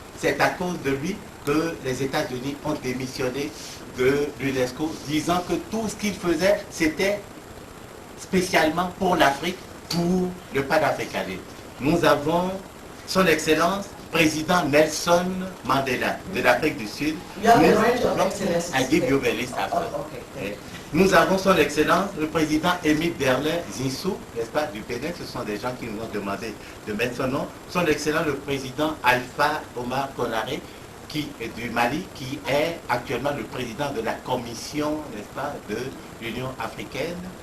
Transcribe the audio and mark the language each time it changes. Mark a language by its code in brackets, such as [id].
[fr] C'est à cause de lui que les États-Unis ont démissionné de l'UNESCO, disant que tout ce qu'il faisait, c'était spécialement pour l'Afrique, pour le panafricanisme. Nous avons son Excellence, président Nelson Mandela de l'Afrique du Sud. [en] I give you the list after. [fr] Nous avons son Excellence, le président Émile Berlin Zinsou, n'est-ce pas, du Bénin. Ce sont des gens qui nous ont demandé de mettre son nom. Son Excellence, le président Alpha Omar Konaré, qui est du Mali, qui est actuellement le président de la commission, n'est-ce pas, de l'Union africaine.